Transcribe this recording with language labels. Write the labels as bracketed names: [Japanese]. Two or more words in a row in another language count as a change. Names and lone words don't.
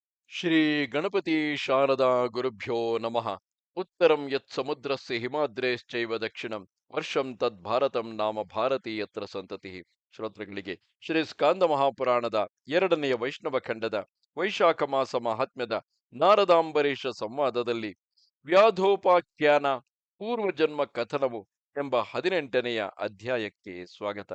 [Sanskrit] ಶ್ರೀ ಗಣಪತಿ ಶಾರದಾ ಗುರುಭ್ಯೋ ನಮಃ. ಉತ್ತರಂ ಯತ್ ಸಮುದ್ರಸ್ಯ ಹಿಮಾದ್ರೇಶ್ಚೈವ ದಕ್ಷಿಣಂ ವರ್ಷಂ ತದ್ ಭಾರತಂ ನಾಮ ಭಾರತಿ ಯತ್ರ ಸಂತತಿ. [Kannada] ಶ್ರೋತೃಗಳಿಗೆ ಶ್ರೀ ಸ್ಕಾಂದ ಮಹಾಪುರಾಣದ ಎರಡನೆಯ ವೈಷ್ಣವ ಖಂಡದ ವೈಶಾಖ ಮಾಸ ಮಹಾತ್ಮ್ಯದ ನಾರದಾಂಬರೀಷ ಸಂವಾದದಲ್ಲಿ ವ್ಯಾಧೋಪಾಖ್ಯಾನ ಪೂರ್ವಜನ್ಮ ಕಥನವು ಎಂಬ 18ನೆಯ ಅಧ್ಯಾಯಕ್ಕೆ ಸ್ವಾಗತ.